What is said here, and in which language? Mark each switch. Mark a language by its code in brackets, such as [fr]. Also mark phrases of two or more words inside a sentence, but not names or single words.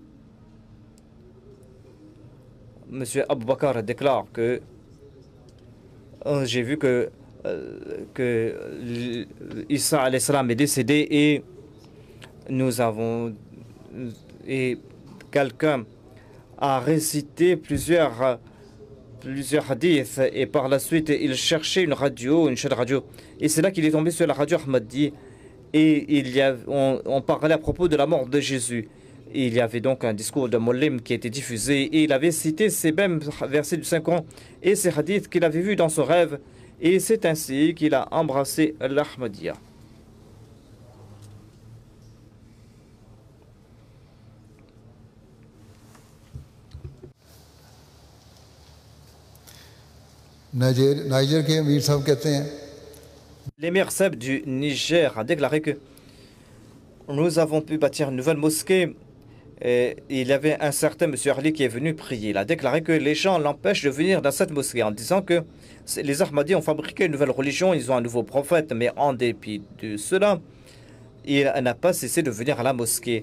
[fr] Monsieur Abou Bakar déclare que j'ai vu que Issa [ar] عليه السلام [fr] est décédé et nous avons et quelqu'un a récité plusieurs hadiths et par la suite il cherchait une radio, une chaîne radio et c'est là qu'il est tombé sur la radio Ahmadi et on parlait à propos de la mort de Jésus. Et il y avait donc un discours de Mollim qui était diffusé et il avait cité ces mêmes versets du Saint-Coran et ces hadiths qu'il avait vus dans son rêve. Et c'est ainsi qu'il a embrassé l'Ahmadiyya. [ur] نائجر کے امیر صاحب کہتے ہیں [fr] L'émir Seb du Niger a déclaré que nous avons pu bâtir une nouvelle mosquée. Et il y avait un certain monsieur Ali qui est venu prier. Il a déclaré que les gens l'empêchent de venir dans cette mosquée en disant que les Ahmadis ont fabriqué une nouvelle religion, ils ont un nouveau prophète, mais en dépit de cela, il n'a pas cessé de venir à la mosquée.